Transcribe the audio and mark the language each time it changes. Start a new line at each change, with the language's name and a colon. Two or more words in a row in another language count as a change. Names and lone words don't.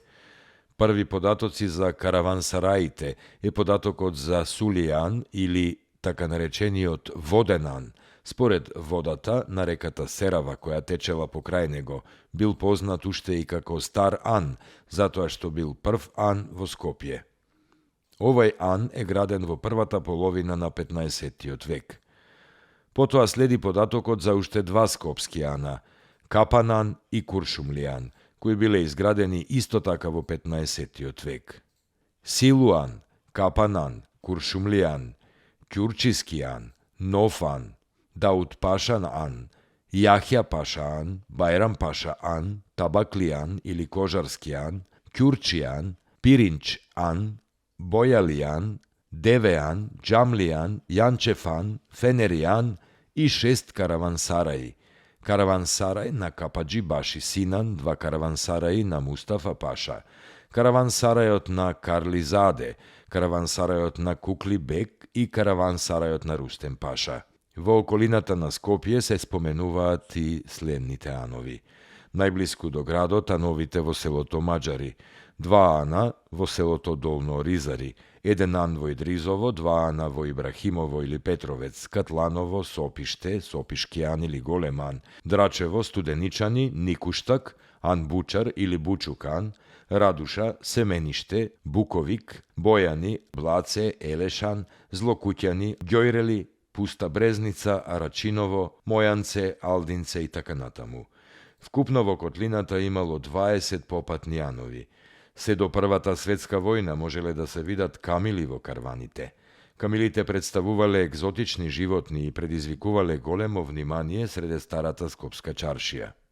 Macedonian: Први податоци за караван-сараите е податокот за Сулијан или така наречениот Воден ан, според водата на реката Серава која течела покрај него, бил познат уште и како Стар ан, затоа што бил прв ан во Скопје. Овој ан е граден во првата половина на 15 век. Потоа следи податокот за уште два скопски ана, Капан ан и Куршумлијан, кои биле изградени исто така во 15 век. Силуан, Капан ан, Куршумлијан, Ќурчиски ан, Нов ан, Дауд Пашан ан, Јахја Паша ан, Бајрам Паша ан, Табакли ан или Кожарски ан, Ќурчи ан, Пиринч ан, Бојали ан, Деве ан, Џамли ан, Јанчев ан, Фенери ан и 6 караван-сараи. Караван-сарај на Капаџи Баши Синан, 2 караван-сараи на Мустафа Паша, караван-сарајот на Карлизаде, караван-сарајот на Кукли Бек и караван-сарајот на Рустем Паша. Во околината на Скопје се споменуваат и следните анови. Најблиску до градот ановите во селото Маџари, 2 ана во селото Долно Ризари, 1 ан во Идризово, 2 ана во Ибрахимово или Петровец, Катланово, Сопиште, Сопишки ан или Голем ан, Драчево, Студеничани, Никуштак, Ан Бучар или Бучук ан, Радуша, Семениште, Буковик, Бојани, Блаце, Елешан, Злокуќани, Ѓојрели, Пуста Брезница, Арачиново, Мојанце, Алдинце и така натаму. Вкупно во котлината имало 20 попатни анови. Се до Првата светска војна можеле да се видат камили во карваните. Камилите представувале екзотични животни и предизвикувале големо внимание среде старата скопска чаршија.